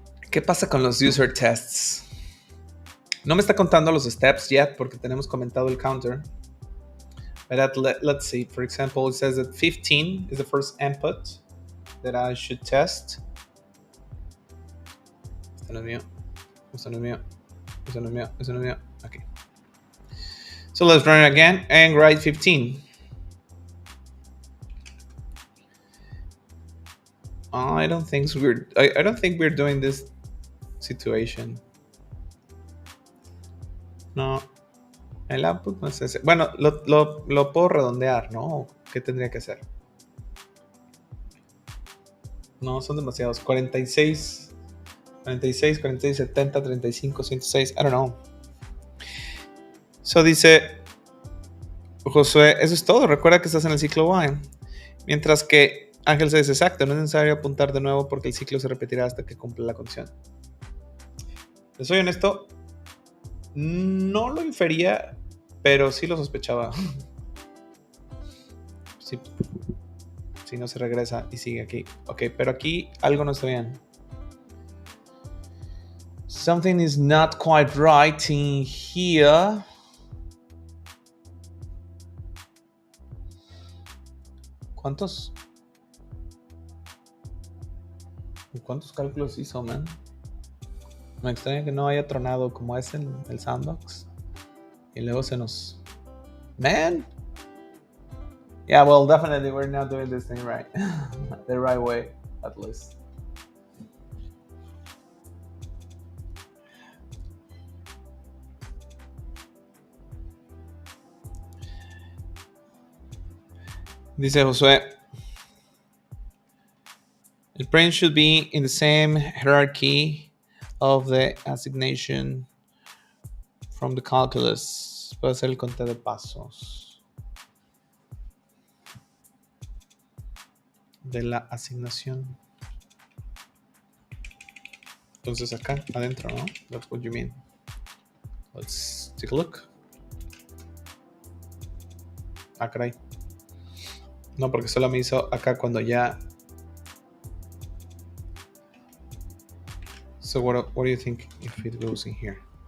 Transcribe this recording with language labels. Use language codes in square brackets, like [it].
[es] ¿Qué pasa con los user tests? No me está contando los [en] steps yet [es] porque tenemos comentado el counter. [en] But let's see. For example, it says that 15 is the first input that I should test. [es] Esto no es mío. Esto no es mío. Esto no es mío. Esto no es mío. Okay. [en] So let's run it again and write 15. I don't think we're doing this situation. [es] No. El output no es ese. Bueno, lo puedo redondear, ¿no? ¿Qué tendría que hacer? No, son demasiados. 46, 70, 35, 106. [en] I don't know. [es] So dice Josué, eso es todo. Recuerda que estás en el ciclo Y. Mientras que Ángel se dice, exacto, no es necesario apuntar de nuevo porque el ciclo se repetirá hasta que cumpla la condición. Les soy honesto, no lo infería, pero sí lo sospechaba. Sí. Si no se regresa y sigue aquí. Ok, pero aquí algo no está bien. [en] Something is not quite right in here. [es] ¿Cuántos cálculos hizo, man? Me extraña que no haya tronado como es en el sandbox. Y luego se nos... Man! [en] Yeah, well, definitely we're not doing this thing right. The right way, at least. [es] Dice Josué, el [en] print should be in the same hierarchy of the assignation from the calculus. [es] Puede ser el conteo de pasos de la asignación. Entonces acá, adentro, ¿no? [en] That's what you mean. Let's take a look. [es] Ah, caray. No, porque solo me hizo acá cuando ya. [en] So what do you think if it goes in here?